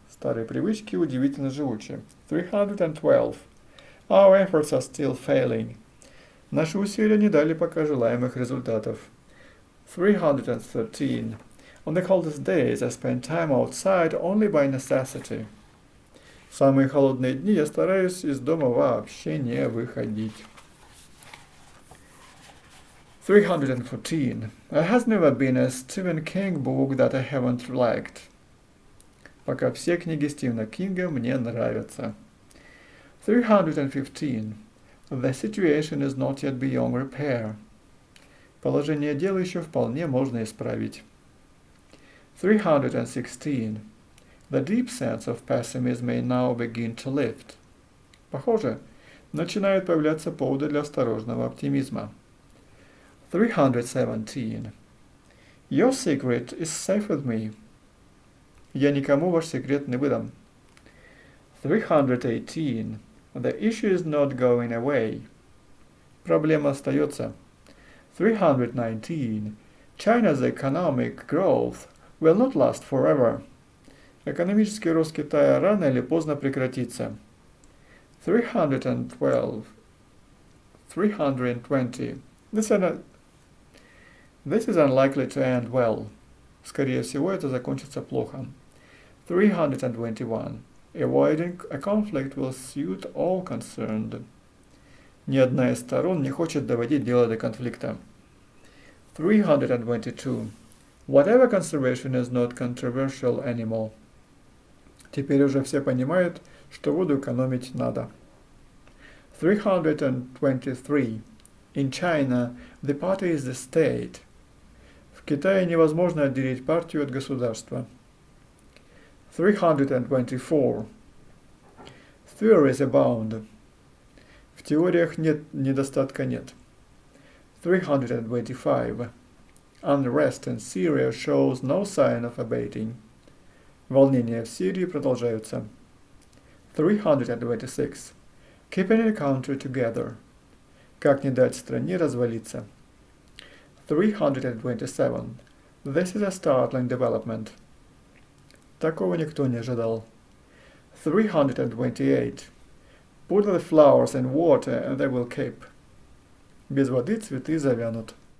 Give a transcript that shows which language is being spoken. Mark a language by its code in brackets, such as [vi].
[ru] Старые привычки удивительно живучи. [en] 312. Our efforts are still failing. [ru] Наши усилия не дали пока желаемых результатов. [en] 313. On the coldest days I spend time outside only by necessity. [ru] В самые холодные дни я стараюсь из дома вообще не выходить. [en] 314. There has never been a Stephen King book that I haven't liked. [ru] Пока все книги Стивена Кинга мне нравятся. [en] 315. The situation is not yet beyond repair. [ru] Положение дел еще вполне можно исправить. [en] 316. The deep sense of pessimism may now begin to lift. [ru] Похоже, начинают появляться поводы для осторожного оптимизма. [en] 317. Your secret is safe with me. [ru] Я никому ваш секрет не выдам. [en] 318. The issue is not going away. [ru] Проблема остается. 319. [en] China's economic growth will not last forever. [ru] Экономический рост Китая рано или поздно прекратится. [en] 312. 320. This is unlikely to end well. [ru] Скорее всего, это закончится плохо. [en] 321. Avoiding a conflict will suit all concerned. [ru] Ни одна из сторон не хочет доводить дело до конфликта. [en] 322. Whatever conservation is not controversial anymore. [ru] Теперь уже все понимают, что воду экономить надо. [en] 323. In China, the party is the state. [ru] В Китае невозможно отделить партию от государства. [en] 324. Theories abound. [ru] В теориях недостатка нет. [en] 325. Unrest in Syria shows no sign of abating. [ru] Волнения в Сирии продолжаются. [en] 326. Keeping a country together. [ru] Как не дать стране развалиться. [en] 327. This is a startling development. [ru] Такого никто не ожидал. 328. [en] Put the flowers in water and they will keep. [ru] Без воды цветы завянут.